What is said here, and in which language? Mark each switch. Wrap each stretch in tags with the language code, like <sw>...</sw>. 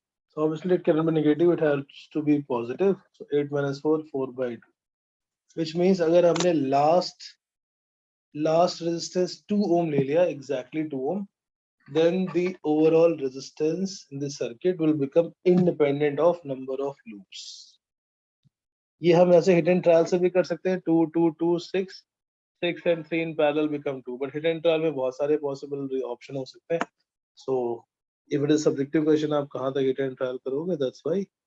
<en>So obviously it cannot be negative, it has to be positive. So 8 minus 4, 4 by 2. Which means</en> <hi>अगर हमने</hi> <en>last resistance 2 ohm ले लिया, exactly 2 ohm, then the overall resistance in the circuit will become independent of number of loops.</en> <hi>ये हम ऐसे</hi> <en>hit and trial</en> <hi>से भी कर सकते हैं,</hi> <en>2 2 2 6 6 and 3 in parallel become 2, but hit and trial</en> <hi>में बहुत सारे</hi> <en>possible option हो सकते हैं. So if it is subjective question,</en> <hi>आप कहाँ तक</hi> <en>hit and trial करोगे, that's why.</en>